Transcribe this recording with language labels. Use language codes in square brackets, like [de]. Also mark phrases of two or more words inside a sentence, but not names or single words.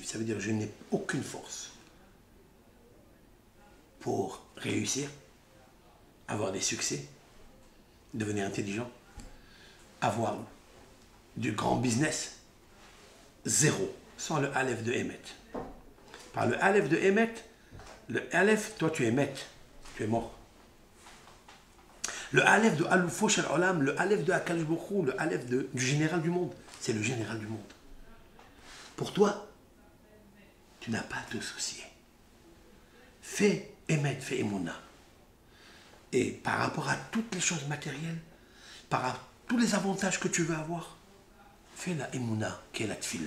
[fr] Ça veut dire je n'ai aucune force pour réussir, avoir des succès, devenir intelligent, avoir du grand business. Zéro. Sans le Aleph de Emet. Par le Aleph de Emet, le Aleph, toi tu es Met, tu es mort. Le Aleph de [he] אלופו של עולם, [fr] le Aleph de [he] הקדוש ברוך הוא, [fr] le Aleph du général du monde, c'est le général du monde. Pour toi, tu n'as pas à te soucier. Fais Emet, fais Emouna. Et par rapport à toutes les choses matérielles, par rapport à tous les avantages que tu veux avoir, fais la Emouna, qui est la Tfila.